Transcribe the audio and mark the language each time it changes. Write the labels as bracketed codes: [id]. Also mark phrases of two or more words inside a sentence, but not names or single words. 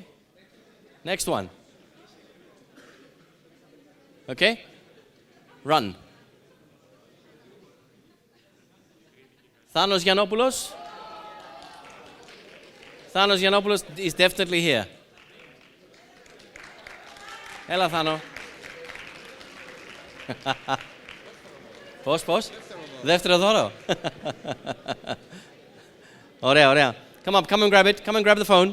[en] Next one. Okay. Run. Thanos Giannopoulos. Thanos Giannopoulos is definitely here. [el] Έλα, Θάνο. Πώς. Δεύτερο δώρο. Ωραία. [en] Come and grab it. Come and grab the phone.